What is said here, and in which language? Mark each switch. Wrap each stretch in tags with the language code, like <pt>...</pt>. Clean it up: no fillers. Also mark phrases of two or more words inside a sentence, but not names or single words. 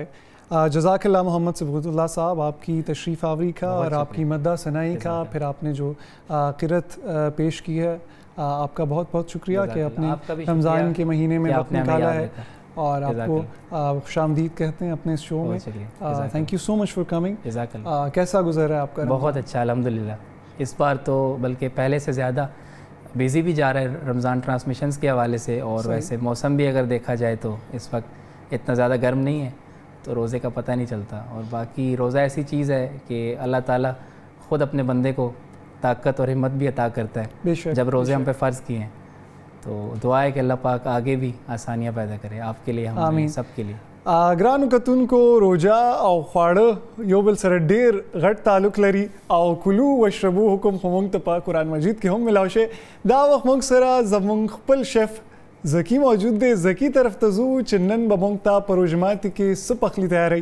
<ar>جزاک اللہ</ar> <ur>محمد صبغت اللہ صاحب آپ کی تشریف آوری کا اور آپ کی مدح ثنائی کا پھر آپ نے جو قرأت پیش کی ہے آپ کا بہت بہت شکریہ کہ اپنے رمضان کے مہینے میں وقت نکالا ہے اور آپ کو خوش آمدید کہتے ہیں اپنے اس شو میں.</ur> <en>thank you so much for coming.</en> <ur>کیسا گزر ہے آپ کا؟ بہت اچھا الحمدللہ. اس بار تو بلکہ پہلے سے زیادہ بیزی بھی جا رہا ہے رمضان ٹرانسمیشنز کے حوالے سے اور ویسے موسم بھی اگر دیکھا جائے تو اس وقت اتنا زیادہ گرم نہیں ہے تو روزے کا پتہ نہیں چلتا. اور باقی روزہ ایسی چیز ہے کہ اللہ تعالیٰ خود اپنے بندے کو طاقت اور ہمت بھی عطا کرتا ہے جب روزے ہم پہ فرض کیے ہیں. تو دعا ہے کہ اللہ پاک آگے بھی آسانیاں پیدا کرے آپ کے لیے ہم سب کے لیے.</ur> <ps>ګرانو کتونکو روژه او خواړه یو بل سره ډیر غټ تعلق لري او</ps> <ar>کلو وشربو</ar> <ps>حکم خو موږ ته په قرآن مجید کې هم ملاو شي. دا وخت موږ سره زموږ خپل شیف زکی موجود دی. زکی طرف ته ځو چې نن به موږ ته په روژه ماتي کې څه پخلی تیاروي.</ps>